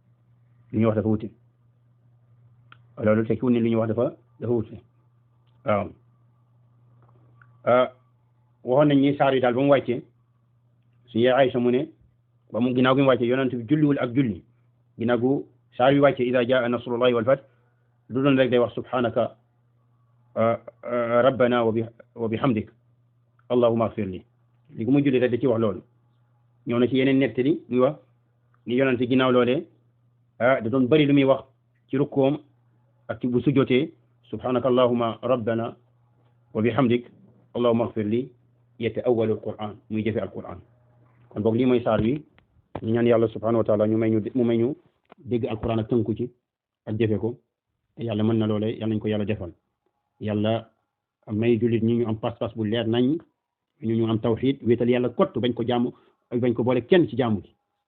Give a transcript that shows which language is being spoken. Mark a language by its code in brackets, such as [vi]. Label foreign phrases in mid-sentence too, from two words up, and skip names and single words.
[wo] loolu tekkiwul ni li ñu wax dafa wute waaw waxoon nañ ni saar yi daal ba mu wàccee suñu yaay Aysa mu ne ba mu ginnaaw gi mu wàccee yonent bi julliwul ak julli ginnaaw gu saar yi wàccee [ar] إذا جاء نصر الله والفتح [wo] lu doon rek day wax subhanaka [ar] ربنا وبحمدك اللهم اغفر لي [wo] li gu mu julli rek da ci wax loolu ñëw na ci yeneen nettali muy wax ni yonent ginnaaw loolee da doon bëri lu muy wax ci rukkoom ak ci bu sujjotee [ar] سبحانك اللهم ربنا وبحمدك اللهم اغفر لي يتأول القرآن [wo] muy jëfe alquran kon boog lii mooy saar wi ñu ñaan yàlla [ar] سبحانه وتعالى [wo] mu may ñu dégg alquran ak tënku ci ak jëfe ko yàlla mën na loole yàlla nañ ko yàlla defal yàlla may jullit ñi ñu am pas-pas bu leer nañ ñu am tawxiid wéetal yàlla kott bañ ko jaamu bañ ko boole kenn ci jaamu gi